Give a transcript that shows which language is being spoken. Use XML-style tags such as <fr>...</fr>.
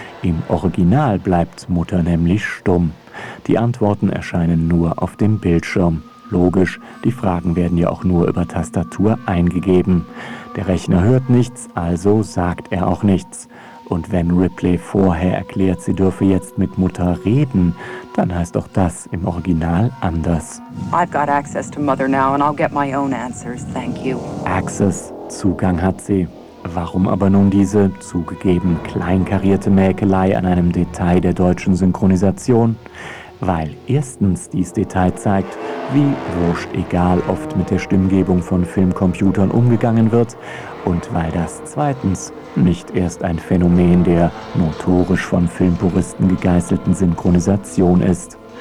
<de>Im Original bleibt Mutter nämlich stumm. Die Antworten erscheinen nur auf dem Bildschirm. Logisch, die Fragen werden ja auch nur über Tastatur eingegeben. Der Rechner hört nichts, also sagt er auch nichts. Und wenn Ripley vorher erklärt, sie dürfe jetzt mit Mutter reden, dann heißt auch das im Original anders.</de> <en>I've got access to Mother now and I'll get my own answers, thank you.</en> <de>Access, Zugang hat sie. Warum aber nun diese zugegeben kleinkarierte Mäkelei an einem Detail der deutschen Synchronisation? Weil erstens dies Detail zeigt, wie wurscht egal oft mit der Stimmgebung von Filmcomputern umgegangen wird, und weil das zweitens nicht erst ein Phänomen der notorisch von Filmpuristen gegeißelten Synchronisation ist.</de>